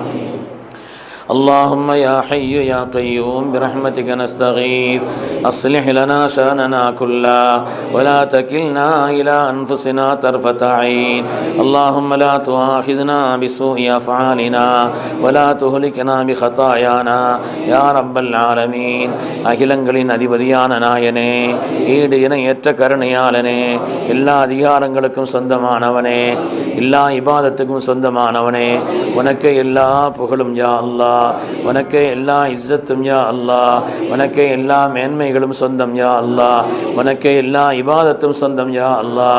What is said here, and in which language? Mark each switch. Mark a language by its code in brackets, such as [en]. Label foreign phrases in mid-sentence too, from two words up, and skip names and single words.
[ar] اللهم يا حي يا قيوم برحمتك نستغيث أصلح لنا شأننا كله ولا تكلنا إلى أنفسنا طرفة عين. اللهم لا تؤاخذنا بسوء أفعالنا ولا تهلكنا بخطايانا يا رب العالمين. [ta] அகிலங்களின் அதிபதியான நாயனே, ஈடு இணையற்ற கருணையாளனே, எல்லா அதிகாரங்களுக்கும் சொந்தமானவனே, எல்லா இபாதத்துக்கும் சொந்தமானவனே, உனக்கு எல்லா புகழும் [ar] يا الله. [ta] உனக்கே எல்லா இஸ்ஸத்தும் [ar] يا الله. [ta] உனக்கே எல்லா மேன்மைகளும் சொந்தம் [ar] يا الله. [ta] உனக்கே எல்லா இபாதத்தும் சொந்தம் [ar] يا الله.